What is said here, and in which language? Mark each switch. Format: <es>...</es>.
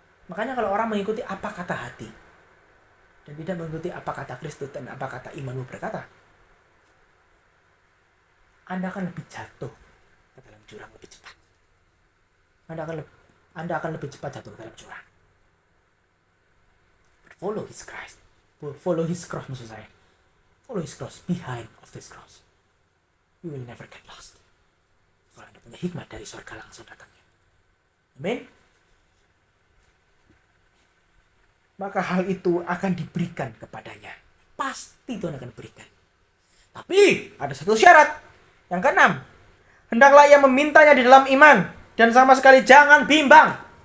<id>Makanya kalau orang mengikuti apa kata hati dan tidak mengikuti apa kata Kristus dan apa kata imanmu berkata, Anda akan lebih jatuh ke dalam jurang lebih cepat. Anda akan lebih cepat jatuh ke dalam jurang.</id> <en>But follow his Christ. Follow his cross</en> <id>maksud saya.</id> <en>Follow his cross, behind of this cross. You will never get lost.</en> <id>Kalau Anda punya hikmat dari surga langsung datangnya. Amin. Maka hal itu akan diberikan kepadanya. Pasti Tuhan akan berikan. Tapi ada satu syarat. Yang keenam, hendaklah ia memintanya di dalam iman dan sama sekali jangan bimbang.</id>